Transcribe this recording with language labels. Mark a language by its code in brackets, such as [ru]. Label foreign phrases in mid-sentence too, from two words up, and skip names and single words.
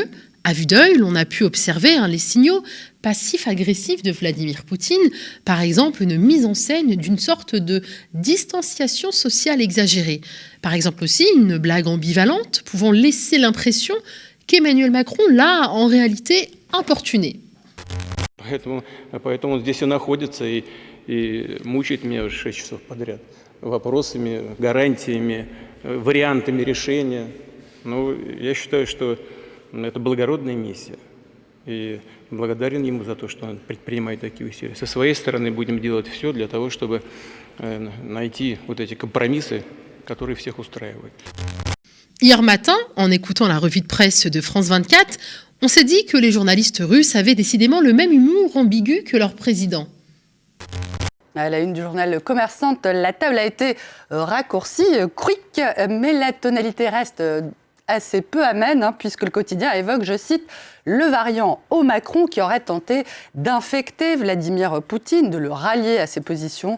[fr] À vue d'œil, l'on a pu observer les signaux passifs-agressifs de Vladimir Poutine, par exemple une mise en scène d'une sorte de distanciation sociale exagérée. Par exemple aussi une blague ambivalente pouvant laisser l'impression qu'Emmanuel Macron l'a en réalité importuné. [ru] Поэтому здесь и находится и мучает меня 6 часов подряд вопросами, гарантиями, вариантами решения. Ну, я считаю, что это благородная миссия. И благодарен ему за то, что он предпринимает такие усилия. Со своей стороны будем делать все для того, чтобы найти вот эти компромиссы, которые всех устраивают. [fr] Hier matin, en écoutant la revue de presse de France 24, on s'est dit que les journalistes russes avaient décidément le même humour ambigu que leur président. À la une du journal Commerçante, la table a été raccourcie, quick, mais la tonalité reste assez peu amène, puisque le quotidien évoque, je cite, le variant au Macron qui aurait tenté d'infecter Vladimir Poutine, de le rallier à ses positions.